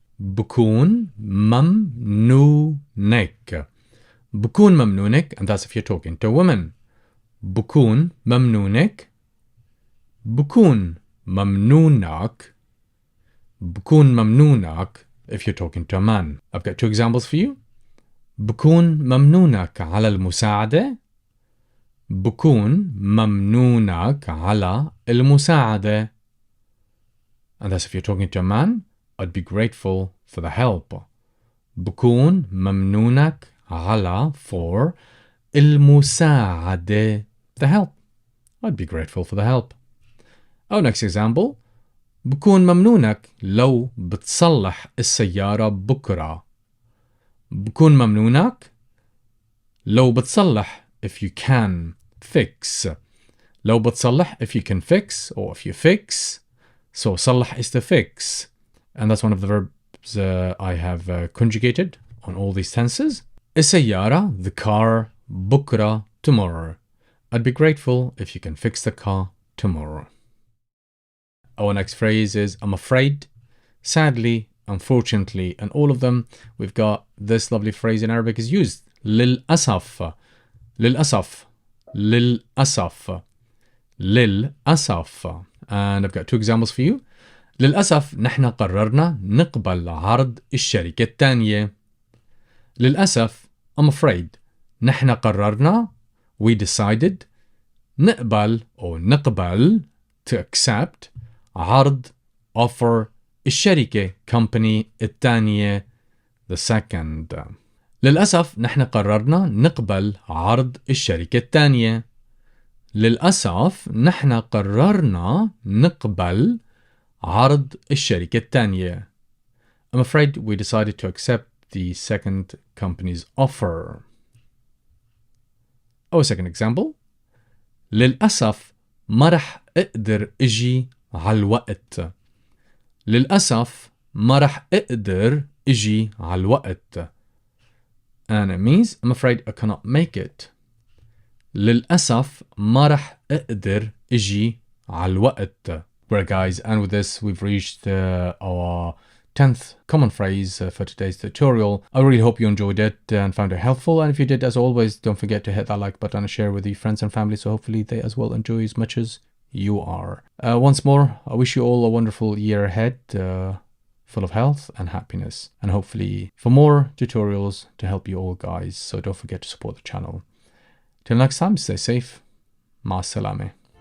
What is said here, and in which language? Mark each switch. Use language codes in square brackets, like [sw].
[ar] بكون ممنونك. بكون ممنونك, [en] and that's if you're talking to a woman. [ar] بكون ممنونك. بكون ممنونك. بكون ممنونك [en] if you're talking to a man. I've got two examples for you. [ar] بكون ممنونك على المساعدة. بكون ممنونك على المساعدة. [en] And that's if you're talking to a man. I'd be grateful for the help. [ar] بكون ممنونك على for المساعدة, [en] the help. I'd be grateful for the help. Our next example. [ar] بكون ممنونك لو بتصلح السيارة بكرة. بكون ممنونك لو بتصلح [en] if you can fix. لو بتصلح if you can fix or if you fix. So صلح is to fix. And that's one of the verbs I have conjugated on all these tenses. السيارة, the car, بكرة, tomorrow. I'd be grateful if you can fix the car tomorrow. Our next phrase is I'm afraid, sadly, unfortunately, and all of them we've got this lovely phrase in Arabic is used. [ar] للأسف. للأسف. للأسف. للأسف. [en] And I've got two examples for you. [ar] للأسف نحن قررنا نقبل عرض الشركة الثانية. للأسف I'm afraid نحن قررنا we decided نقبل أو نقبل to accept عرض offer الشركة company الثانية the second. للأسف نحن قررنا نقبل عرض الشركة الثانية. للأسف نحن قررنا نقبل عرض الشركة الثانية. [en] I'm afraid we decided to accept the second company's offer. Our second example. [ar] للأسف ما رح أقدر أجي على الوقت. للأسف ما رح أقدر أجي على الوقت. [en] And it means I'm afraid I cannot make it. [ar] للأسف ما رح أقدر أجي على الوقت. [en] Right guys, and with this we've reached our 10th common phrase for today's tutorial. I really hope you enjoyed it and found it helpful, and if you did, as always, don't forget to hit that like button and share with your friends and family, so hopefully they as well enjoy as much as you are. Once more, I wish you all a wonderful year ahead, full of health and happiness, and hopefully for more tutorials to help you all guys, so don't forget to support the channel. Till next time, stay safe. [ar] Ma salame.